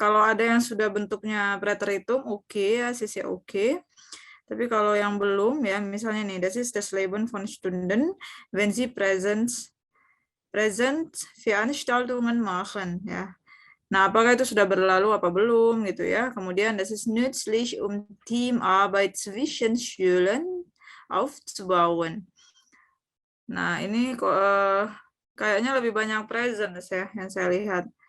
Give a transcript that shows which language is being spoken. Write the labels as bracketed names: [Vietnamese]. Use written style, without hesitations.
[Indonesian] Kalau ada yang sudah bentuknya preteritum, oke ya, sisi oke. Tapi kalau yang belum ya, misalnya nih, [German] das ist das Leben von Stunden, wenn sie Präsenzveranstaltungen machen, ya. [Indonesian] Nah, apakah itu sudah berlalu apa belum gitu ya. [German] Kemudian das ist nützlich, um Teamarbeit zwischen Schülern aufzubauen. [Indonesian] Nah, ini kayaknya lebih banyak present ya yang saya lihat.